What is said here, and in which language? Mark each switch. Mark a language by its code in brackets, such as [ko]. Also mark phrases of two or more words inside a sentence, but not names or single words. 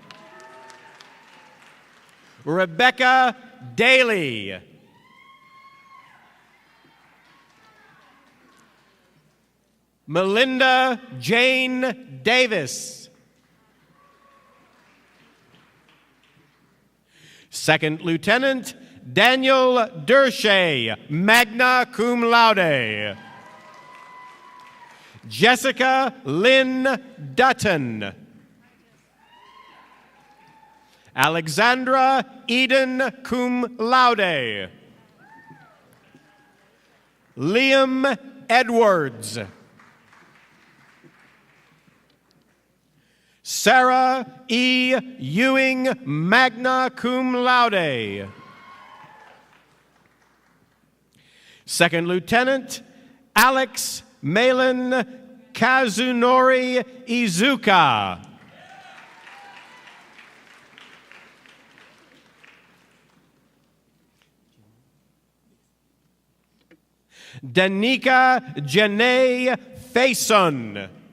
[en] Rebecca Daly. Melinda Jane Davis. Second Lieutenant Daniel Dershay, [la] magna cum laude. [en] Jessica Lynn Dutton. Alexandra Eden, [la] cum laude. [en] Liam Edwards. Sarah E. Ewing, [la] magna cum laude. [en] Second Lieutenant Alex Malin Kazunori Izuka. Danica Janae Faison.